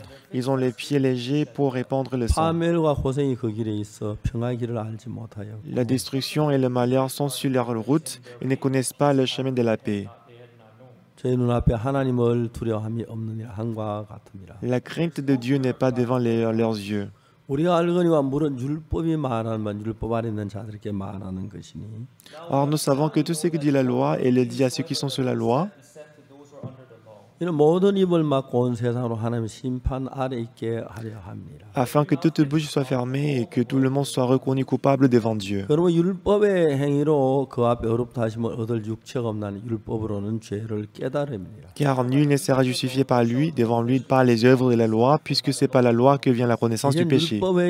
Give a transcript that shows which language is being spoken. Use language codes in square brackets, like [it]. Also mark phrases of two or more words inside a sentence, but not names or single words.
[fr] Ils ont les pieds légers pour répandre le sang. [ko] 파멸과 고생이 그 길에 있어 평화의 길을 알지 못하여 [fr] La destruction et le malheur sont sur leur route, ils ne connaissent pas le chemin de la paix. [ko] 저희 눈앞에 하나님을 두려워함이 없느니 한과 같음이라. [fr] La crainte de Dieu n'est pas devant leurs yeux. [ko] 우리가 알거니와 물은 율법이 말하면 율법 아래 있는 자들에게 말하는 것이니 [fr] Or nous savons que tout ce que dit la loi, elle le dit à ceux qui sont sous la loi, afin que toute bouche soit fermée et que tout le monde soit reconnu coupable devant Dieu. Car nul ne sera justifié par lui, devant lui, par les œuvres de la loi, puisque c'est par la loi que vient la connaissance du péché.